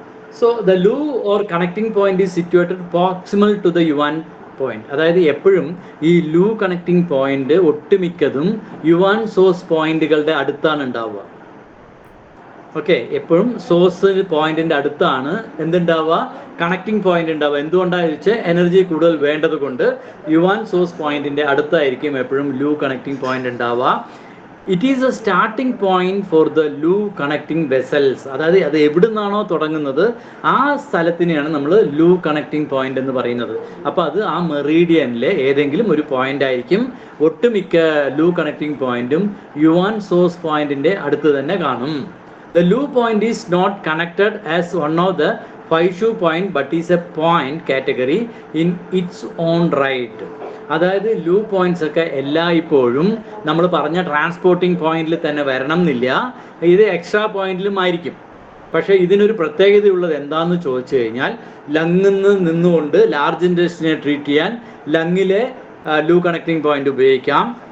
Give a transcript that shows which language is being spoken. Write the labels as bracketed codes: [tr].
[en] So the loo or connecting point is situated proximal to the yuan point. [ml] അതായത് എപ്പോഴും ഈ ലൂ connecting point ഒട്ടുമിക്കതും Juan source പോയിന്റുകളുടെ അടുത്താണ് ഉണ്ടാവുക. ഓക്കെ, എപ്പോഴും സോഴ്സ് പോയിന്റിന്റെ അടുത്താണ് എന്തുണ്ടാവുക, കണക്റ്റിംഗ് പോയിന്റ് ഉണ്ടാവുക. എന്തുകൊണ്ടാണെന്ന് വെച്ചാൽ എനർജി കൂടുതൽ വേണ്ടത് കൊണ്ട് യുവാൻ സോഴ്സ് പോയിന്റിന്റെ അടുത്തായിരിക്കും എപ്പോഴും ലൂ കണക്റ്റിംഗ് പോയിന്റ് ഉണ്ടാവുക. [en] It is a starting point for the loo connecting vessels. [ml] അതായത് അത് എവിടെ നിന്നാണോ തുടങ്ങുന്നത് ആ സ്ഥലത്തിനെയാണ് നമ്മൾ ലൂ കണക്റ്റിംഗ് പോയിന്റ് എന്ന് പറയുന്നത്. അപ്പോൾ അത് ആ മെറീഡിയനിലെ ഏതെങ്കിലും ഒരു പോയിന്റ് ആയിരിക്കും. ഒട്ടുമിക്ക ലൂ കണക്റ്റിംഗ് പോയിന്റും യുവാൻ സോഴ്സ് പോയിന്റിന്റെ അടുത്ത് തന്നെ കാണും. [en] The loo point is not connected as one of the 5 shoe point but is a point category in its own right. [ml] അതായത് ലൂ പോയിന്റ്സ് ഒക്കെ എല്ലായ്പ്പോഴും നമ്മൾ പറഞ്ഞ ട്രാൻസ്പോർട്ടിംഗ് പോയിന്റിൽ തന്നെ വരണം എന്നില്ല. ഇത് എക്സ്ട്രാ പോയിന്റിലും ആയിരിക്കും. പക്ഷേ ഇതിനൊരു പ്രത്യേകതയുള്ളത് എന്താണെന്ന് ചോദിച്ചു കഴിഞ്ഞാൽ, ലങ്ങിൽ നിന്നുകൊണ്ട് ലാർജ് ഇൻഡസ്ട്രിയെ ട്രീറ്റ് ചെയ്യാൻ ലങ്ങിലെ ലൂ കണക്റ്റിംഗ് പോയിന്റ് ഉപയോഗിക്കാം.